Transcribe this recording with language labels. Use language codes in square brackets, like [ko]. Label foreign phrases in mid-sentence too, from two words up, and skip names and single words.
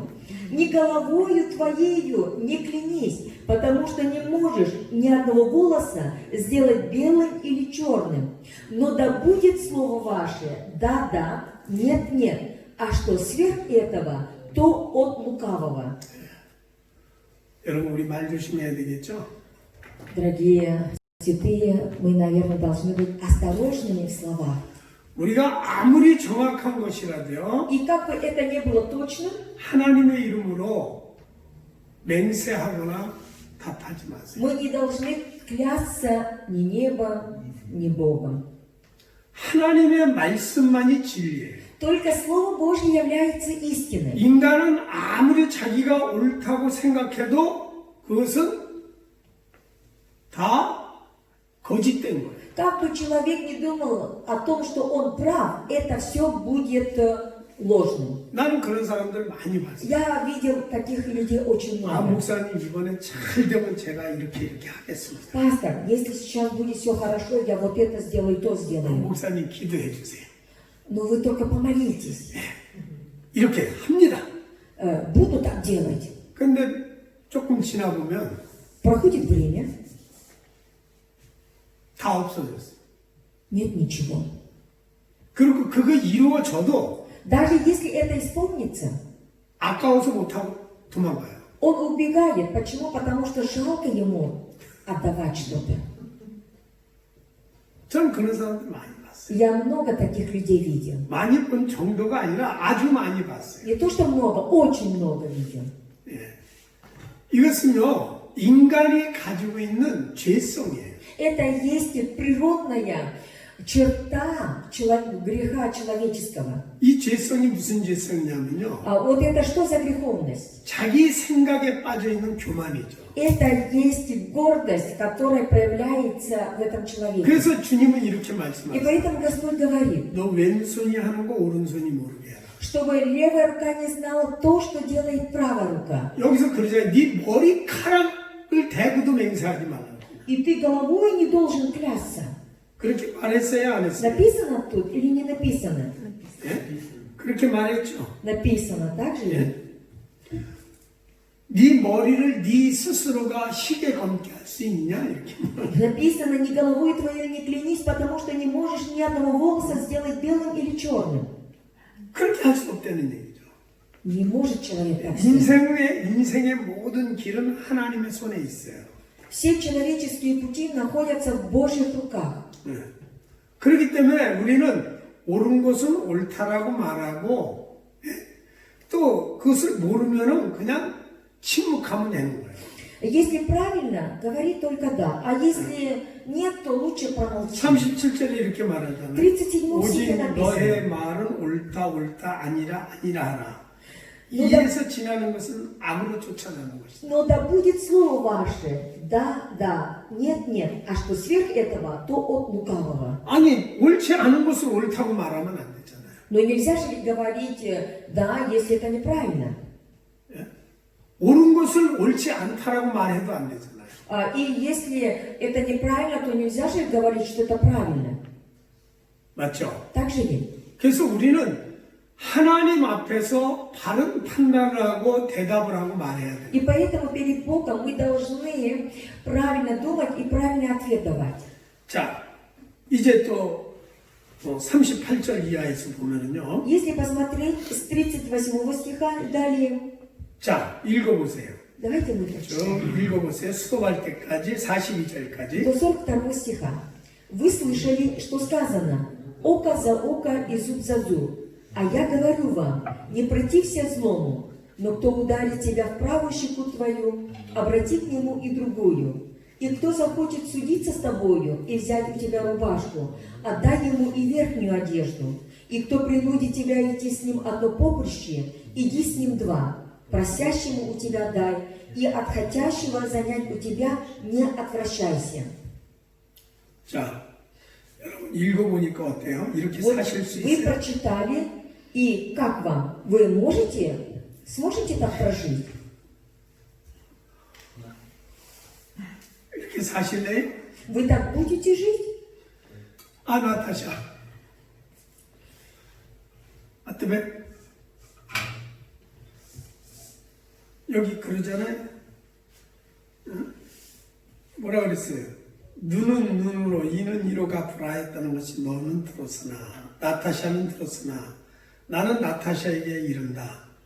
[ru] «Ни головою твоею не клянись, потому что не можешь ни одного голоса сделать белым или черным. Но да будет слово ваше, да, да, нет, нет, а что сверх этого, то от лукавого». [ko] 여러분, 우리 말 조심해야 되겠죠? [ru] Дорогие святые, мы, наверное, должны быть осторожными в словах. [ko] 우리가 아무리 정확한 것이라도요, [ru] И как бы это ни было точным, [ko] 하나님의 이름으로 맹세하거나 답하지 마세요. [ru] мы не должны клясться ни небом, ни Богом. [ko] 하나님의 말씀만이 진리예요. [ru] Только Слово Божье является истиной. [ko] 인간은 아무리 자기가 옳다고 생각해도 그것은 다 거짓된 거예요. [ru] Как бы человек не думал о том, что он прав, это все будет ложным. [ko] 나는 그런 사람들 많이 봤어요. [ru] Я видел таких людей очень 아, много. [ko] 목사님 이번엔 잘 되면 제가 이렇게 하겠습니다. [ru] Пастор, если сейчас будет все хорошо, я вот это сделаю, то сделаю. [ko] 목사님 기도해 주세요. [ru] Но вы только помолитесь. [ko] 이렇게 합니다. [ru] Буду так делать. [ko] 근데 조금 지나 보면 [ru] Проходит время, [ko] 다 없어졌어요. [ru] нет ничего. [ko] 그리고 그거 이루어져도 [ru] Даже если это исполнится, [ko] 아까워서 못하고 도망가요. [ru] он убегает. Почему? Потому что жалко ему отдавать что-то. [ko] 저는 그런 사람들 많이 봤어요. [ru] Я много таких людей видел. [ko] 많이 본 정도가 아니라 아주 많이 봤어요. [ru] Не то, что много, очень много видел. [ko] 예. 이것은요, 인간이 가지고 있는 죄성이에요. [ru] Это есть природная черта греха человеческого. [ko] 이 죄성이 무슨 죄성이냐면요, [ru] А вот это что за греховность? [ko] 자기 생각에 빠져 있는 교만이죠. [ru] Это есть гордость, которая проявляется в этом человеке. [ko] 그래서 주님은 이렇게 [ru] И [ko] 말씀하세요. [ru] поэтому Господь говорит, [ko] 너 왼손이 하는 거 오른손이 모르게 해라. чтобы левая рука не знала то, что делает правая рука. 여기서 그러잖아요. 네 머리카락을 대고도 맹세하지 말라고. [ru] И ты головой не должен клясться. [ko] 그렇게 말했어요, 안 했어요? [ru] Написано тут или не написано? [ko] 예? 그렇게 말했죠. [ru] Написано, так же? [ko] 예? 네 머리를 네 스스로가 희게 감게 할 수 있냐? 이렇게. [ru] Написано, ни головой твоей не клянись, потому что не можешь ни одного волоса сделать белым или черным. [ko] 그렇게 할 수 없다는 얘기죠. [ru] Не может человек так сделать. [ko] 인생의 모든 길은 하나님의 손에 있어요. [ru] Все человеческие пути находятся в Божьих руках. [ko] 예. 그렇기 때문에 우리는 옳은 것은 옳다라고 말하고, 예? 또 그것을 모르면은 그냥 침묵하면 되는 거예요. [ru] Если правильно, говори только да. А если нет, то лучше промолчи. [ko] 37절에 이렇게 말하잖아요. 37 오직 [ru] стихе написано. [ko] 너의 말은 옳다 아니라 하라. [ru] Ну, [ko] 이에서 지나는 것은 암으로 쫓아가는 것이다. [ru] Но да будет слово ваше, да, да, нет, нет, а что сверх этого, то от лукавого. [ko] 아니 옳지 않은 것을 옳다고 말하면 안 되잖아요. [ru] Но нельзя же говорить да, если это неправильно. [ko] 예? 옳은 것을 옳지 않다라고 말해도 안 되잖아요. [ru] И если это неправильно, то нельзя же говорить, что это правильно. [ko] 맞죠? [ru] Так же ведь? [ko] 그래서 우리는 하나님 앞에서 바른 판단을 하고 대답을 하고 말해야 돼요. [ru] И поэтому перед Богом мы должны правильно думать и правильно ответ давать. [ko] 자, 이제 또 38절 이하에서 보면은요. [ru] Если посмотреть с 38 стиха далее, [ko] 자, 읽어보세요. [ru] давайте мы прочитаем. [ko] 좀 읽어보세요. 수도할 때까지 42절까지. [ru] До 42 стиха. Вы слышали, что сказано: око за око и зуб за зуб. А я говорю вам, не протився злому, но кто ударит тебя в правую щеку твою, обрати к нему и другую. И кто захочет судиться с тобою и взять у тебя рубашку, отдай ему и верхнюю одежду. И кто принудит тебя идти с ним одно поприще, иди с ним два. Просящему у тебя дай, и от хотящего занять у тебя не отвращайся. [ko] 자, 여러분 읽어보니까 어때요? 이렇게 [ru] Вот [ko] 사실 수 [ru] вы [ko] 있어요? [ru] прочитали, и как вам? Вы сможете так прожить? [ko] 이렇게 사실래요? [ru] Вы так будете жить? [ko] 아, 나타샤. 아, 때문에 여기 그러잖아요. 응? 뭐라 그랬어요? 눈은 눈으로, 이는 이로 갚으라했다는 것이 너는 들었으나, 나타샤는 들었으나, 나는 나타샤에게 이른다.